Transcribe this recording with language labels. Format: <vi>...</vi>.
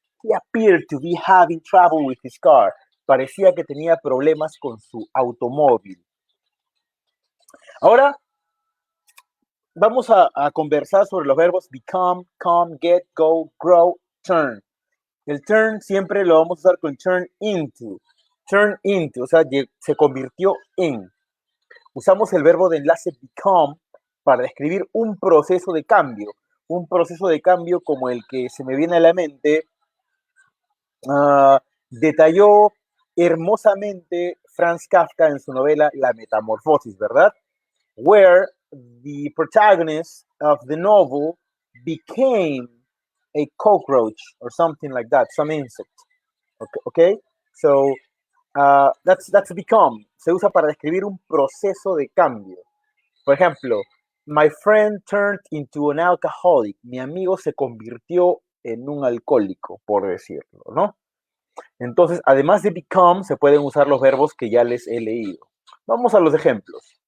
<en>He appeared to be having trouble with his car.</en> <es>Parecía que tenía problemas con su automóvil. Ahora vamos a conversar sobre los verbos become, come, get, go, grow, turn. El turn siempre lo vamos a usar con turn into. Turn into, o sea, se convirtió en. Usamos el verbo de enlace become para describir un proceso de cambio. Un proceso de cambio como el que se me viene a la mente. Detalló hermosamente Franz Kafka en su novela La Metamorfosis, ¿verdad?</es> <en>Where the protagonist of the novel became a cockroach or something like that, some insect. Okay? So that's become.</en> <es>Se usa para describir un proceso de cambio. Por ejemplo,</es> <en>my friend turned into an alcoholic.</en> <es>Mi amigo se convirtió en un alcohólico, por decirlo, ¿no? Entonces, además de become, se pueden usar los verbos que ya les he leído. Vamos a los ejemplos.</es>